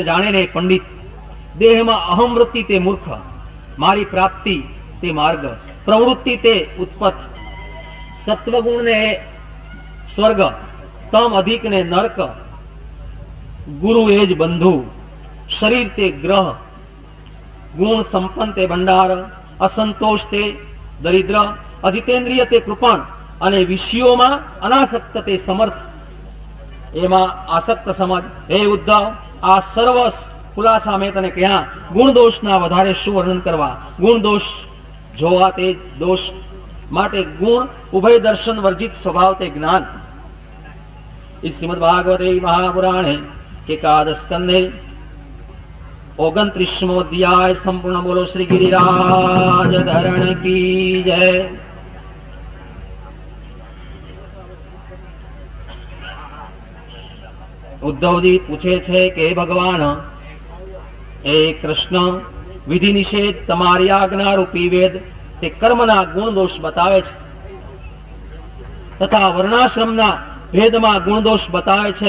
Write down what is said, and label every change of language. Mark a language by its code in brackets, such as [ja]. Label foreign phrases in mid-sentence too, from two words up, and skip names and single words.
[gu] જાણે ને પંડિત, દેહમાં અહમ વૃત્તિ તે મૂર્ખ, મારી પ્રાપ્તિ તે માર્ગ, પ્રવૃત્તિ તે ઉત્પત્ત, સત્વગુણને સ્વર્ગ, તમ અધિકને નરક, ગુરુ એ જ બંધુ, શરીર તે ગ્રહ, ગુણ સંપન્ન તે ભંડાર, અસંતોષ તે દરિદ્ર, અજિતેન્દ્રિય તે કૃપણ, અને વિષયોમાં અનાસક્ત તે સમર્થ. એમાં આસક્ત સમજ. હે ઉદ્ધવ, આ સર્વ ખુલાસા મેં તને કહ્યા. ગુણ દોષના વધારે શું વર્ણન કરવા? ગુણ દોષ જોવા તે દોષ માટે ગુણ ઉભય દર્શન વર્જિત સ્વભાવ તે જ્ઞાન. [sa] इस श्रीमद् भागवते महापुराणे एकादश स्कंधे 29मो अध्याय संपूर्ण. [hi] बोलो श्री गिरिराज धरण की जय. [gu] ઉદ્ધવજી પૂછે છે કે હે ભગવાન, એ કૃષ્ણ, વિધિ નિષેધ તમારી આજ્ઞા રૂપી વેદ તે કર્મના ગુણ દોષ બતાવે છે, તથા વર્ણાશ્રમના ભેદમાં ગુણ દોષ બતાવે છે.